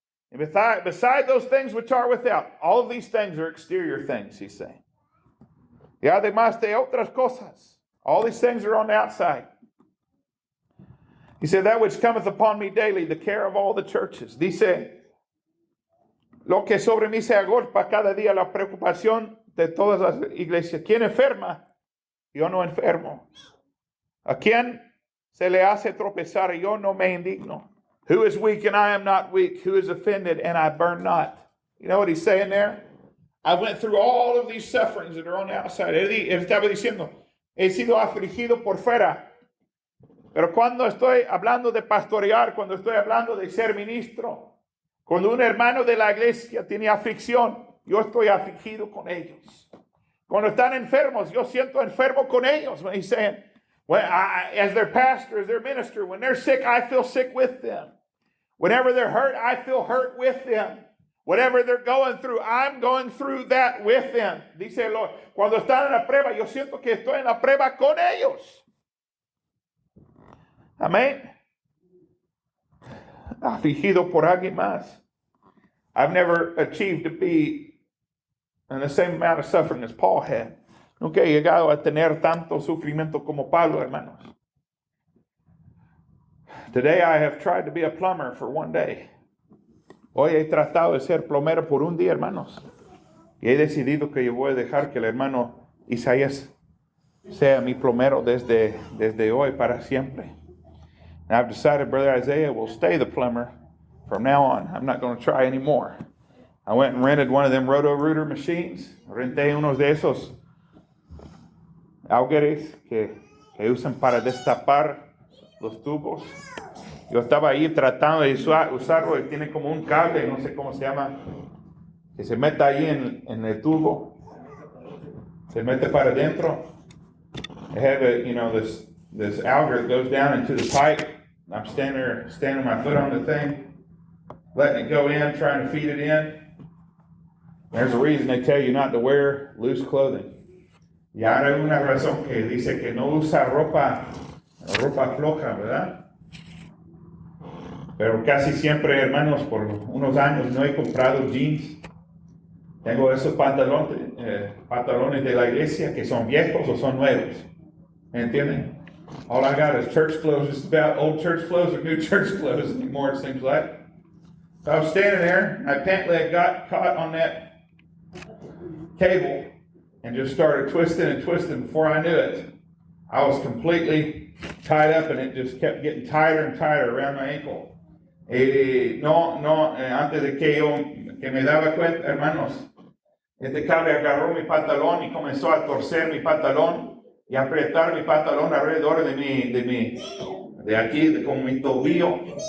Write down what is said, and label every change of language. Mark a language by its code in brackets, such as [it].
[en] And beside those things which are without, all of these things are exterior things, he's saying. [es] Y además de otras cosas, [en] all these things are on the outside. He said, that which cometh upon me daily, the care of all the churches. [es] Dice, lo que sobre mí se agolpa cada día, la preocupación de todas las iglesias. ¿Quién enferma? Yo no enfermo. ¿A quién se le hace tropezar? Yo no me indigno. [en] Who is weak and I am not weak? Who is offended and I burn not? You know what he's saying there? I went through all of these sufferings that are on the outside. [es] Él estaba diciendo, he sido afligido por fuera. Pero cuando estoy hablando de pastorear, cuando estoy hablando de ser ministro, cuando un hermano de la iglesia tiene aflicción, yo estoy afligido con ellos. Cuando están enfermos, yo siento enfermo con ellos. [en] When he's saying, as their pastor, as their minister, when they're sick, I feel sick with them. Whenever they're hurt, I feel hurt with them. Whatever they're going through, I'm going through that with them. [es] Dice el Lord, cuando están en la prueba, yo siento que estoy en la prueba con ellos. Amén. Afligido por alguien más. [en] I've never achieved to be in the same amount of suffering as Paul had. [es] Nunca he llegado a tener tanto sufrimiento como Pablo, hermanos. [en] Today I have tried to be a plumber for one day. [es] Hoy he tratado de ser plomero por un día, hermanos. Y he decidido que yo voy a dejar que el hermano Isaías sea mi plomero desde hoy para siempre. [en] And I've decided Brother Isaiah will stay the plumber from now on. I'm not going to try anymore. I went and rented one of them Roto-Rooter machines. [es] Renté unos de esos augeres que usan para destapar los tubos. Yo estaba ahí tratando de usarlo y tiene como un cable, no sé cómo se llama, que se mete ahí en el tubo. Se mete para adentro. [en] I have this auger that goes down into the pipe. I'm standing my foot on the thing, letting it go in, trying to feed it in. There's a reason they tell you not to wear loose clothing. [es] Y ahora hay una razón que dice que no usa ropa floja, ¿verdad? Pero casi siempre, hermanos, por unos años no he comprado jeans. Tengo esos pantalones de la iglesia que son viejos o son nuevos. ¿Me entienden? [en] All I got is church clothes. It's about old church clothes or new church clothes anymore, it seems like. So I was standing there, my pant leg got caught on that cable and just started twisting and twisting. Before I knew it, I was completely tied up and it just kept getting tighter and tighter around my ankle. [es] Antes de que me daba cuenta, hermanos, este cable agarró mi pantalón y comenzó a torcer mi pantalón y a apretar mi pantalón alrededor de aquí, con mi tobillo.